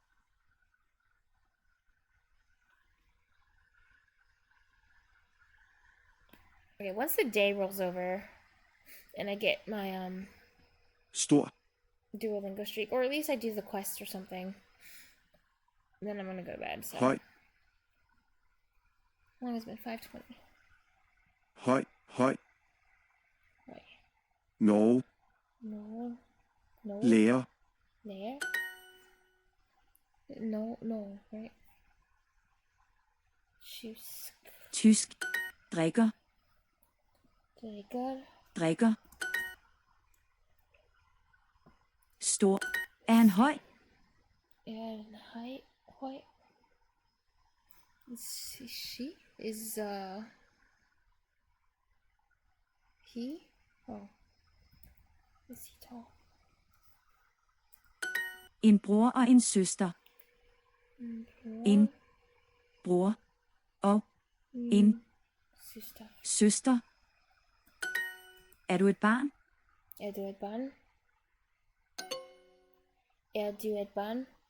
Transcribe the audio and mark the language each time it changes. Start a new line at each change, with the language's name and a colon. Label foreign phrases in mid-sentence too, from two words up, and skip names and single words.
English: Okay, once the day rolls over and I get my
Danish: Stor.
English: Duolingo streak, or at least I do the quest or something, then I'm gonna go to bed. So.
Danish: Høj.
English: How long has it been? 5:20.
Danish: Høj. Høj. Norge.
English: No.
Danish: Lærer. Lærer?
English: No, right?
Danish: Tysk. Drikker. Drikker. Stor. Er han høj? Høj.
English: She? Is, he? Oh. Is he tall?
Danish: En bror og en søster. En bror og en søster. Er du et barn? Er du et barn? Er du et barn?